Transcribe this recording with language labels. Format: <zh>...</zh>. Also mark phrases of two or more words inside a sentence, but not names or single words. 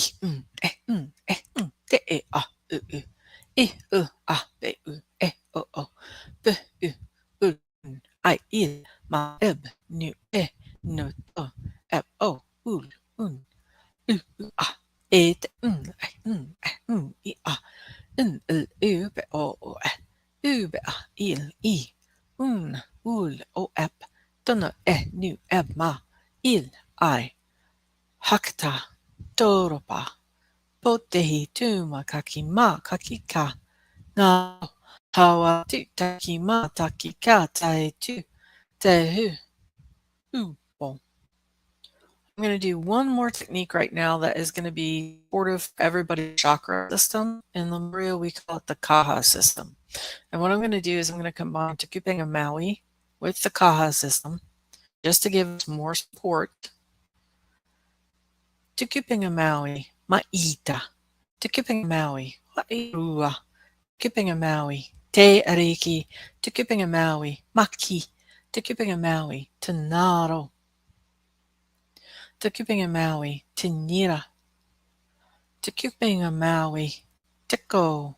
<en>te a be o be ai ma nu no to o un a te be o be un o tono nu ma ai hakta toropa potehi tuma kakima kakika na hawa tu takima takika tae tu te hu bon. I'm going to do one more technique right now that is going to be supportive for everybody's chakra system. In Lemuria, we call it the Kaha system. And what I'm going to do is I'm going to combine Tukuping and Maui with the Kaha system just to give us more support. Tukuping and Maui, Ma'ita. Tukuping and Maui, Wa'irua. Tukuping and Maui, Te Ariki. Tukuping and Maui, Maki. Tukuping and Maui, Tanaro. Tukuping and Maui, Tinira. Tukuping and Maui, Tiko.</en>